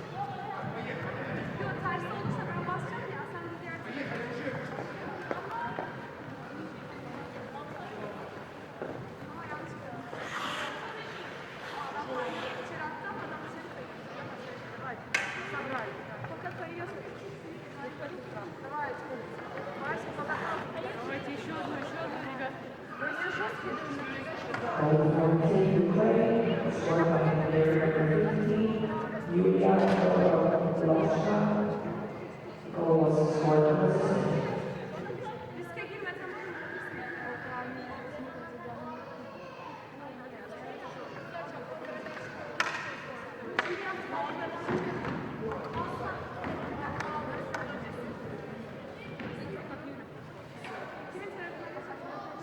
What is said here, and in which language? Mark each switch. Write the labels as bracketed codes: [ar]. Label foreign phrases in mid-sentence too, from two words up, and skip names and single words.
[tr] Yok, tersi olursa ben basacağım ya. Sen de diğer tarafa. Ama yanlış koyalım. Adam var. İçeri attı ama adam dışarı kayıyor. [ru] Давай. Пока кайёшь. Давай. Вася, пока. Давайте еще одну, ребят. Если жесткий, [en] Goal for Team Ukraine, scored by player number 15, Yulia Volosha. Goal was scored on the side. [tr] riske girme, tamam mı? Kimin tarafına geçersin?